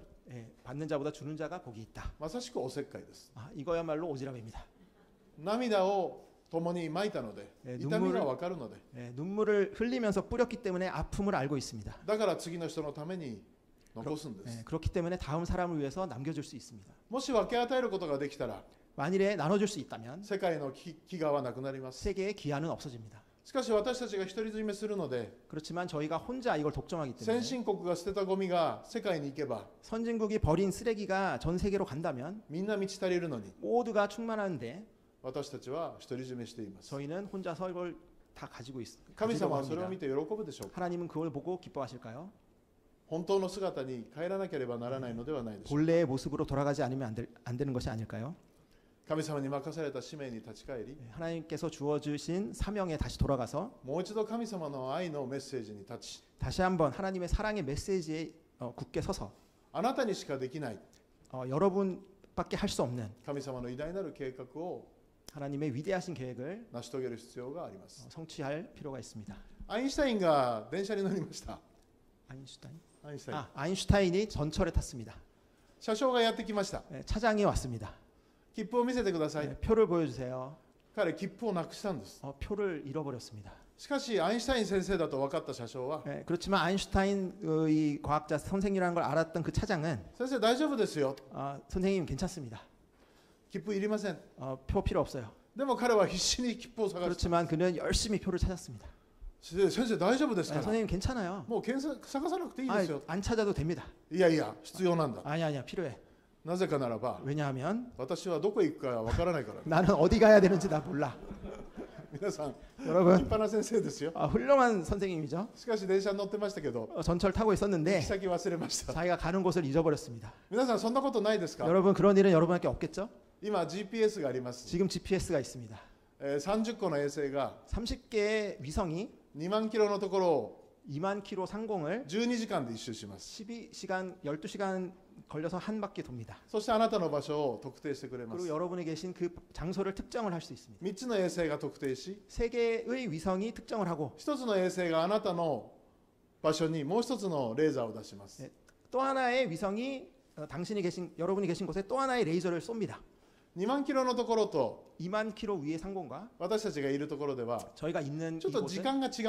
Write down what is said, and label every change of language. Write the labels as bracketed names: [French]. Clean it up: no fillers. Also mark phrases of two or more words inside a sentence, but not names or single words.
[Korean] 받는 자보다 주는 자가 복이 있다. [Japanese] まさしくおせっかいです。 [Korean] 이거야말로 오지랖입니다. [Japanese] 涙を共にまいたので、痛みがわかるので、 [Korean] 눈물을 흘리면서 뿌렸기 때문에 아픔을 알고 있습니다. [Japanese] だから次の人のために残すんです。 [Korean] 그렇기 때문에 다음 사람을 위해서 남겨줄 수 있습니다. [Japanese] もし分け与えることができたら、 [Korean] 만일에 나눠줄 수 있다면 [Japanese] 世界の飢餓はなくなります。 [Korean] 세계의 기한은 없어집니다. [Japanese] しかし私たちが独り占めするので、 [Korean] 그렇지만 저희가 혼자 이걸 독점하기 [Japanese] 先 [Korean] 때문에 [Japanese] 進国が捨てたゴミが世界に行けば、 [Korean] 선진국이 버린 쓰레기가 전 세계로 간다면 [Japanese] みんな満ち足りるのに、 [Korean] 모두가 충만한데 [Japanese] 私たちは独り占めしています。 [Korean] 저희는 혼자서 이걸 다 가지고 있습니다. [Japanese] 神様はそれを見て喜ぶでしょうか。 [Korean] 하나님은 그걸 보고 기뻐하실까요? [Japanese] 本当の姿に帰らなければならないのではないでしょうか。 [Korean] 본래의 모습으로 돌아가지 않으면 안 되는 것이 아닐까요? [Japanese] 神様に任された使命に立ち返り、 [Korean] 하나님께서 주어주신 사명에 다시 돌아가서 [Japanese] もう一度神様の愛のメッセージに立ち、 [Korean] 다시 한번 하나님의 사랑의 메시지에 굳게 서서 [Japanese] あなたにしかできない [Korean] 여러분밖에 할 수 없는 [Japanese] 神様の偉大なる計画を [Korean] 하나님의 위대하신 계획을 [Japanese] 成し遂げる必要があります。 [Korean] 성취할 필요가 있습니다. [Japanese] アインシュタインが電車に乗りました。 [Korean] 아인슈타인? [Japanese] アインシュタイン。 [Korean] 아인슈타인이 전철에 탔습니다. [Japanese] 車掌がやってきました。 [Korean] 차장이 왔습니다. [Japanese] 切符を見せてください。 [Korean] 표를 보여주세요. [Japanese] 彼切符をなくしたんです。 [Korean] 표를 잃어버렸습니다. [Japanese] しかしアインシュタイン先生だと分かった車掌は、 [Korean] 그렇지만 아인슈타인의 과학자 선생이라는 걸 알았던 그 차장은 [Japanese] 先生大丈夫ですよ。 [Korean] 선생님 괜찮습니다. [Japanese] 切符いりません。 [Korean] 표 필요 없어요. [Japanese] でも彼は必死に切符を探して、 [Korean] 그렇지만 그는 열심히 표를 찾았습니다. [Japanese] 先生大丈夫ですか。 [Korean] 선생님 괜찮아요. [Japanese] もう探さなくていいですよ。 [Korean] 안 찾아도 됩니다. [Japanese] いやいや必要なんだ。 [Korean] 아니야 필요해. [Japanese] なぜかならば、 [Korean] 왜냐하면 [Japanese] 私はどこへ行くか分からないから。 [Korean] 나는 어디 가야 되는지 나 몰라. [Japanese] 皆さん、立 [Korean] 여러분 [Japanese] 派な先生ですよ。 [Korean] 훌륭한 선생님이죠. [Japanese] しかし電車に乗ってましたけど、 [Korean] 전철 타고 [Japanese] 行 [Korean] 있었는데 [Japanese] き先忘れました。 [Korean] 자기가 가는 곳을 잊어버렸습니다. [Japanese] 皆さんそんなことないですか。 [Korean] 여러분 그런 일은 여러분에게 없겠죠? [Japanese] 今 GPS があります。 [Korean] 지금 GPS가 있습니다. [Japanese] 30 個の衛星が [Korean] 30개의 위성이 [Japanese] 2 万キロのところを [Korean] 2만 킬로 상공을 [Japanese] 12 時間で一周します。 [Korean] 12시간 12시간 걸려서 한 바퀴 돕니다. [Japanese] そしてあなたの場所を特定してくれま [Korean] 그리고 [Japanese] す。 [Korean] 여러분이 계신 그 장소를 특정을 할 수 있습니다. [Japanese] 3つの衛星が特定し、 [Korean] 세 개의 위성이 특정을 하고 [Japanese] 1 つの衛星があなたの場所にもう1つのレーザーを出します。 [Korean] 또 하나의 위성이 여러분이 계신 곳에 또 하나의 레이저를 쏩니다. [Japanese] 2 万キロのところと [Korean] 2만 킬로 위의 상공과 [Japanese] 私たちがいるところでは [Korean] 저희가 있는 [Japanese] ちょっと時 [Korean] 이곳은 [Japanese] 間が違うんですよね。